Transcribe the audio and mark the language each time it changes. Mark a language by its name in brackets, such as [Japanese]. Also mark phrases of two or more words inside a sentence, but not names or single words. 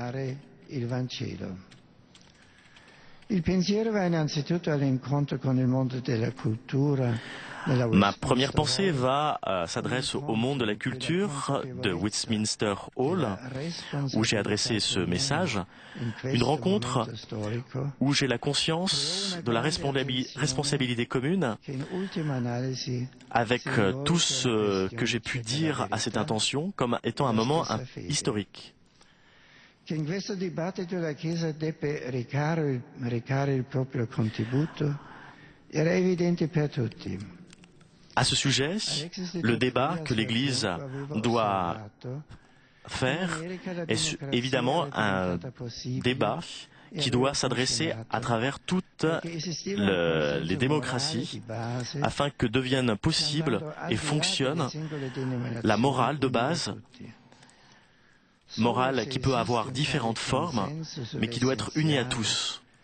[French] Ma première pensée s'adresse au monde de la culture de Westminster Hall, où j'ai adressé ce message, une rencontre où j'ai la conscience de la responsabilité commune avec tout ce que j'ai pu dire à cette intention comme étant un moment historique. [Italian] Che in questo dibattito la Chiesa debba recare il proprio contributo era evidente per tutti. [French] À ce sujet, le débat que l'Église doit faire est évidemment un débat qui doit s'adresser à travers toutes les démocraties afin que devienne possible et fonctionne la morale de base, morale qui peut avoir différentes formes, mais qui doit être unie à tous.